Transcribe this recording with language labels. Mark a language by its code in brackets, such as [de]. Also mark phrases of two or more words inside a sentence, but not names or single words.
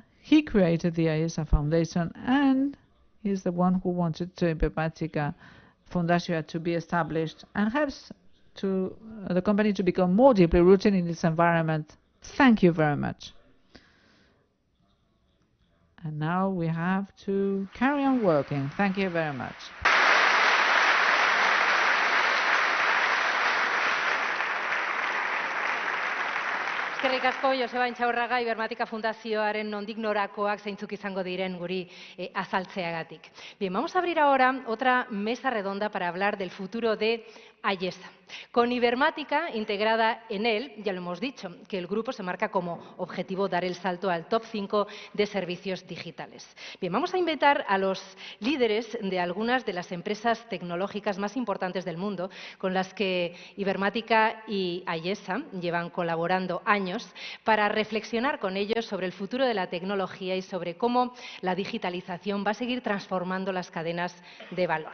[en] He created the Ayesa Foundation, and he's the one who wanted Ibermática Fundación to be established and helps to the company to become more deeply rooted in its environment. Thank you very much. And now we have to carry on working. Thank you very much. [eu] Eskerrik asko, Joseba Intxaurraga, Ibermática Fundazioaren nondik norakoak zeintzuk izango diren guri azaltzeagatik. [es] Bien, vamos a abrir ahora otra mesa redonda para hablar del futuro de Ayesa. Con Ibermática integrada en él, ya lo hemos dicho, que el grupo se marca como objetivo dar el salto al top 5 de servicios digitales. Bien, vamos a invitar a los líderes de algunas de las empresas tecnológicas más importantes del mundo con las que Ibermática y Ayesa llevan colaborando años para reflexionar con ellos sobre el futuro de la tecnología y sobre cómo la digitalización va a seguir transformando las cadenas de valor.